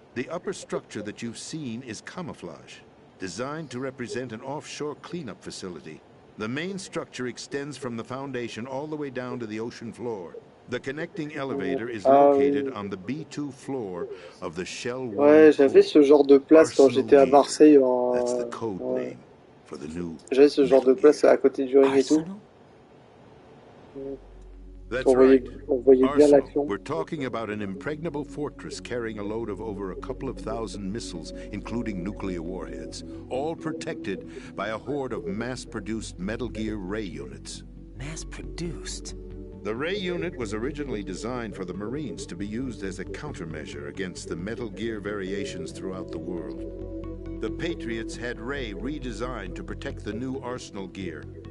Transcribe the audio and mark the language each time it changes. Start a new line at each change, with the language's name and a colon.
English: The upper structure that you've seen is camouflage, designed to represent an offshore cleanup facility. The main structure extends from the foundation all the way down to the ocean floor. The connecting elevator is located on the B2 floor of the Shell 1.
French: Ouais, j'avais ce genre de place quand j'étais à Marseille en...
English: That's the code name for the new.
French: J'avais ce genre de place à côté du ring et tout.
English: That's right.
French: On voyait bien l'action.
English: We're talking about an impregnable fortress carrying a load of over a couple of thousand missiles, including nuclear warheads, all protected by a horde of mass-produced Metal Gear Ray units. Mass-produced? The Ray unit was originally designed for the Marines to be used as a countermeasure against the Metal Gear variations throughout the world. The Patriots had Ray redesigned to protect the new Arsenal gear.